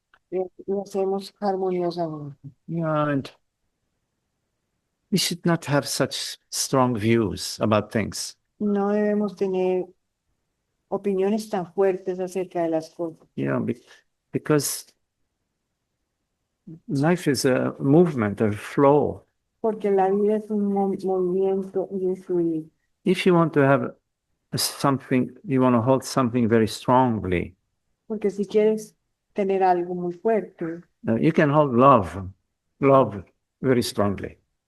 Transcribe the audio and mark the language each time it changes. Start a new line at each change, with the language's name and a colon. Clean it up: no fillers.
Spanish: Lo hacemos armoniosamente.
English: Yeah, and we should not have such strong views about things.
Spanish: No debemos tener opiniones tan fuertes acerca de las cosas,
English: Because life is a movement, a flow.
Spanish: porque la vida es un movimiento y un fluir.
English: If you want to have something, you want to hold something very strongly,
Spanish: Porque si quieres tener algo muy fuerte,
English: you can hold love very strongly.